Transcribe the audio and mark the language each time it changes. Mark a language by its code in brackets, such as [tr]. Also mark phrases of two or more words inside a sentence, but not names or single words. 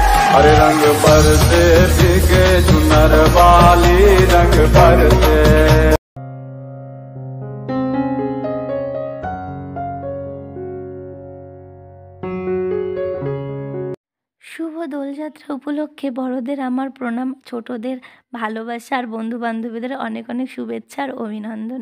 [hi] अरे रंग बरसे भीगे चुनर वाली रंग बरसे। [bn] শুভ দোলযাত্রা উপলক্ষে বড়দের আমার প্রণাম, ছোটদের ভালোবাসা আর বন্ধু বান্ধবীদের অনেক অনেক শুভেচ্ছা আর অভিনন্দন।